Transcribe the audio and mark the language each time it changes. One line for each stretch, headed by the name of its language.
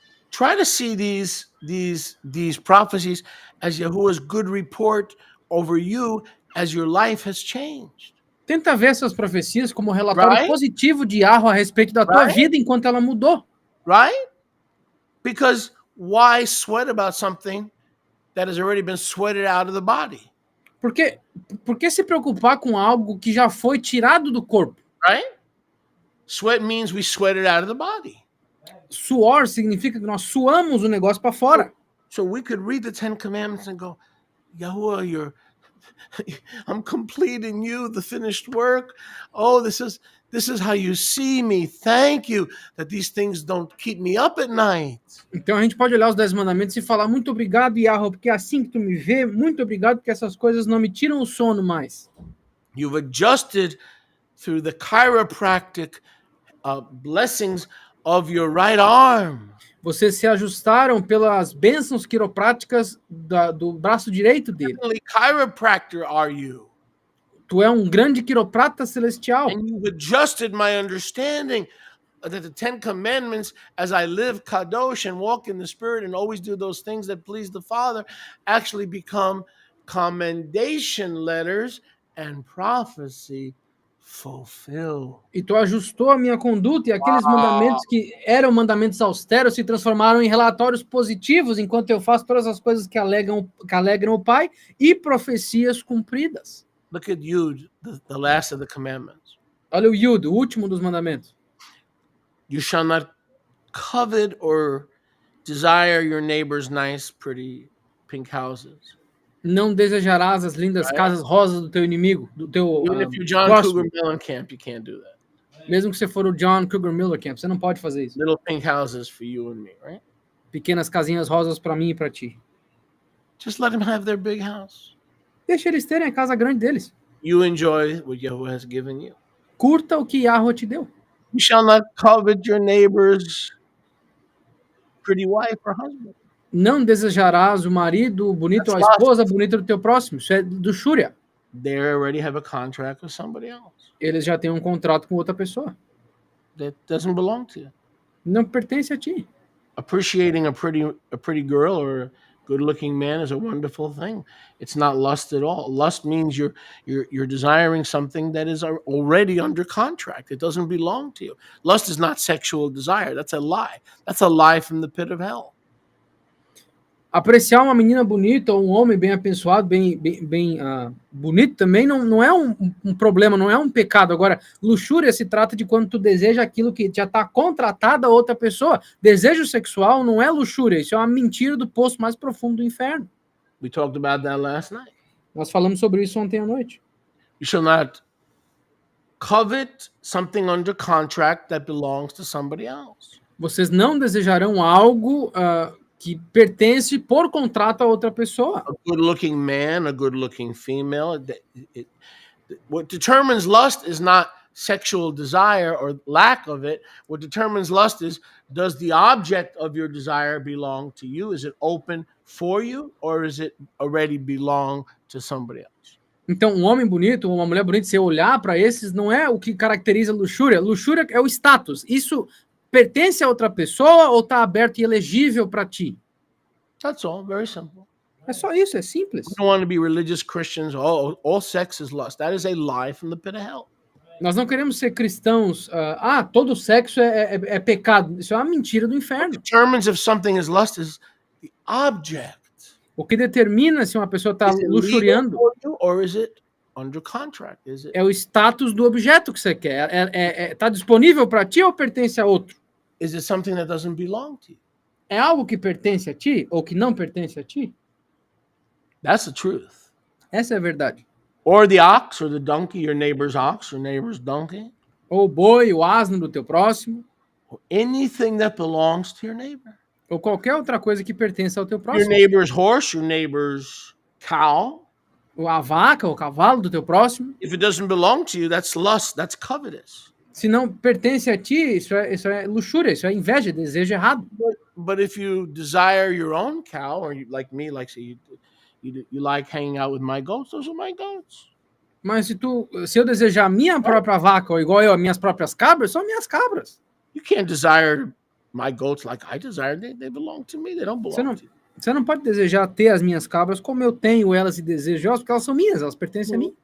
English: Try to see these prophecies as Yahuwah's good report over you as your life has changed.
Portuguese: Tenta ver essas profecias como relatório positivo de Yahweh a respeito da tua vida enquanto ela mudou.
English: Right? Because why sweat about something that has already been sweated out of the body?
Portuguese: Por que se preocupar com algo que já foi tirado do corpo?
English: Right? Sweat means we sweat it out of the body.
Portuguese: Suor significa que nós suamos o negócio para fora.
English: So we could read the 10 commandments and go, Yahuwah, I'm complete in you, the finished work. Oh, this is how you see me. Thank you that these things don't keep me up at night.
Portuguese: Então a gente pode olhar os 10 mandamentos e falar muito obrigado, Yahweh, porque é assim que tu me vê, muito obrigado porque essas coisas não me tiram o sono mais.
English: You've adjusted through the chiropractic blessings of your right arm.
Portuguese: Vocês se ajustaram pelas bênçãos quiropráticas do braço direito dele.
English: Heavenly chiropractor are you?
Portuguese: Tu é um grande quiroprata celestial.
English: And you've adjusted my understanding that the 10 commandments, as I live kadosh and walk in the Spirit and always do those things that please the Father, actually become commendation letters and prophecy fulfill.
Portuguese: E tu ajustou a minha conduta e aqueles mandamentos que eram mandamentos austeros se transformaram em relatórios positivos enquanto eu faço todas as coisas que alegram o Pai e profecias cumpridas.
English: Look at Yud, the last of the commandments.
Portuguese: Olha o Yud, o último dos mandamentos.
English: You shall not covet or desire your neighbor's nice, pretty pink houses.
Portuguese: Não desejarás as lindas casas rosas do teu inimigo, do teu
English: Even if you're John
Portuguese: próximo.
English: Cougar Mellencamp, you can't do that.
Portuguese: Mesmo que você for o John Cougar Mellencamp, você não pode fazer isso.
English: Little pink houses for you and me, right?
Portuguese: Pequenas casinhas rosas para mim e para ti.
English: Just let them have their big house.
Portuguese: Deixa eles terem a casa grande deles.
English: You enjoy what Yahweh has given you.
Portuguese: Curta o que Yahweh te deu.
English: You shall not covet your neighbor's pretty wife or husband.
Portuguese: Não desejarás o marido bonito ou a esposa bonita do teu próximo. Isso é do Shúria.
English: They already have a contract with somebody else.
Portuguese: Eles já têm um contrato com outra pessoa.
English: That doesn't belong to you.
Portuguese: Não pertence a ti.
English: Appreciating a pretty girl or a good-looking man is a wonderful thing. It's not lust at all. Lust means you're desiring something that is already under contract. It doesn't belong to you. Lust is not sexual desire. That's a lie. That's a lie from the pit of hell.
Portuguese: Apreciar uma menina bonita ou um homem bem abençoado, bem bonito também não é um problema, não é um pecado. Agora, luxúria se trata de quando tu deseja aquilo que já está contratado a outra pessoa. Desejo sexual não é luxúria, isso é uma mentira do poço mais profundo do inferno.
English: We talked about that last night.
Portuguese: Nós falamos sobre isso ontem à noite.
English: You shall not covet something under contract that belongs to somebody else.
Portuguese: Vocês não desejarão algo que pertence por contrato a outra pessoa.
English: A good-looking man, a good-looking female. What determines lust is not sexual desire or lack of it. What determines lust is, does the object of your desire belong to you? Is it open for you, or is it already belong to somebody else?
Portuguese: Então, um homem bonito, uma mulher bonita, você olhar para esses, não é o que caracteriza luxúria. Luxúria é o status. Isso pertence a outra pessoa ou está aberto e elegível para ti?
English: That's all. Very simple.
Portuguese: É só isso, é simples.
English: We don't want to be religious Christians. All sex is lust. That is a lie from the pit of hell.
Portuguese: Nós não queremos ser cristãos. Todo sexo é pecado. Isso é uma mentira do inferno.
English: What determines if something is lust is the object.
Portuguese: O que determina se uma pessoa está
English: Is it legal
Portuguese: luxuriando
English: for you or is it under contract? Is it?
Portuguese: é o status do objeto que você quer. Está disponível para ti ou pertence a outro?
English: Is it something that doesn't belong to you?
Portuguese: É algo que pertence a ti ou que não pertence a ti?
English: That's the truth.
Portuguese: Essa é a verdade.
English: Or the ox or the donkey, your neighbor's ox or neighbor's donkey.
Portuguese: Ou o boi, o asno do teu próximo,
English: Or anything that belongs to your neighbor.
Portuguese: ou qualquer outra coisa que pertence ao teu
English: Your
Portuguese: próximo.
English: neighbor's horse, your neighbor's cow.
Portuguese: Ou a vaca, ou o cavalo do teu próximo.
English: If it doesn't belong to you, that's lust. That's covetous.
Portuguese: Se não pertence a ti, isso é luxúria, isso é inveja, desejo errado.
English: But if you desire your own cow, or you, like me, like say you like hanging out with my goats, those are my goats.
Portuguese: Mas se eu desejar a minha própria vaca, ou igual eu, as minhas próprias cabras, são minhas cabras.
English: You can't desire my goats like I desire. They belong to me. They don't belong to you.
Portuguese: Você não pode desejar ter as minhas cabras como eu tenho elas e desejo elas, porque elas são minhas, elas pertencem a mim.